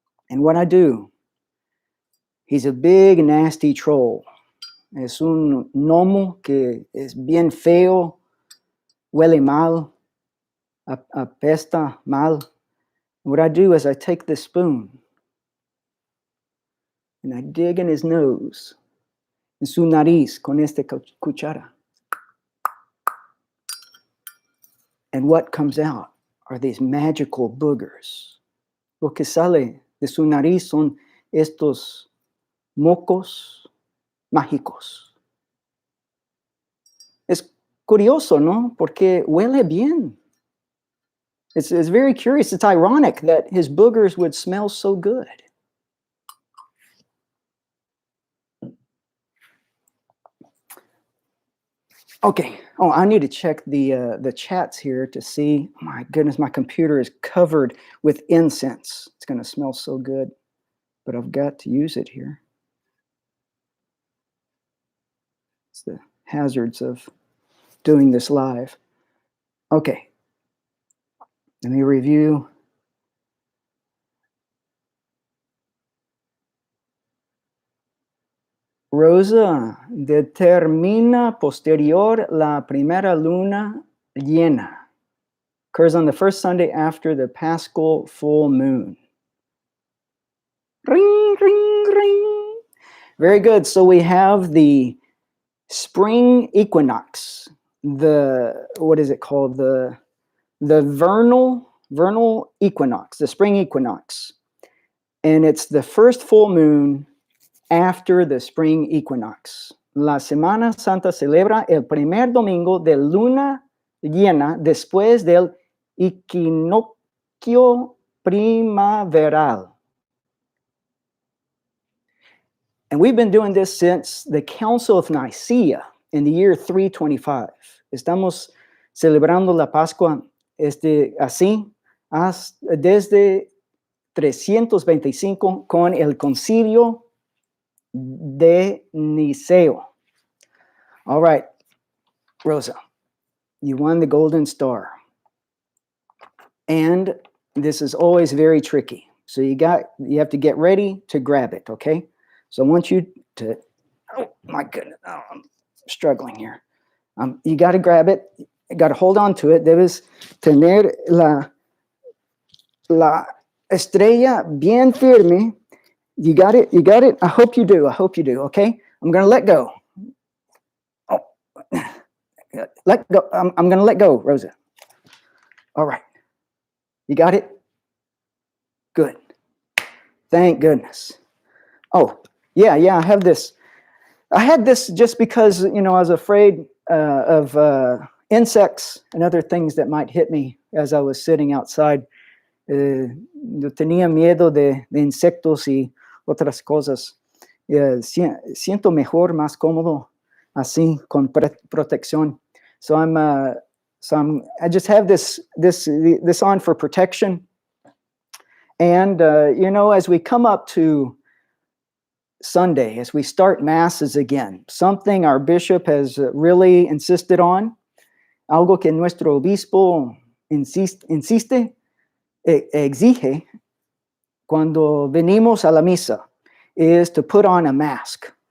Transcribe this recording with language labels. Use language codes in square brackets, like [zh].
[en] And what I do, he's a big, nasty troll. [es] Es un gnomo que es bien feo, huele mal, apesta mal. [en] What I do is I take this spoon and I dig in his nose, [es] en su nariz, con esta cuchara. [en] And what comes out are these magical boogers. [es] Lo que sale de su nariz son estos mocos mágicos. Es curioso, ¿no? Porque huele bien. [en] It's very curious. It's ironic that his boogers would smell so good. Okay. Oh, I need to check the chats here to see. Oh my goodness, my computer is covered with incense. It's going to smell so good, but I've got to use it here. It's the hazards of doing this live. Okay. Let me review. [es] Rosa, determina posterior la primera luna llena. [en] Occurs on the first Sunday after the Paschal full moon. Ring, ring, ring. Very good. So we have the spring equinox. What is it called? The vernal equinox, the spring equinox. And it's the first full moon after the spring equinox. [es] La Semana Santa celebra el primer domingo de luna llena después del equinoccio primaveral. [en] And we've been doing this since the Council of Nicaea in the year 325. [es] Estamos celebrando la Pascua así desde 325 con el Concilio de Niceo. [en] All right, Rosa, you won the Golden Star. And this is always very tricky. So you have to get ready to grab it, okay? So I want you to, oh my goodness, I'm struggling here. You got to grab it, you got to hold on to it. [es] Debes tener la estrella bien firme. [en] You got it? I hope you do, okay? I'm going to let go. Oh, let go. I'm going to let go, Rosa. All right. You got it? Good. Thank goodness. Oh, yeah, I have this. I had this just because, I was afraid of insects and other things that might hit me as I was sitting outside. [es] Yo tenía miedo de insectos y otras cosas. Siento mejor, más cómodo, así, con protección. [en] So I just have this on for protection. And, as we come up to Sunday, as we start masses again, something our bishop has really insisted on, [es] algo que nuestro obispo exige cuando venimos a la misa, [en] is to put on a mask.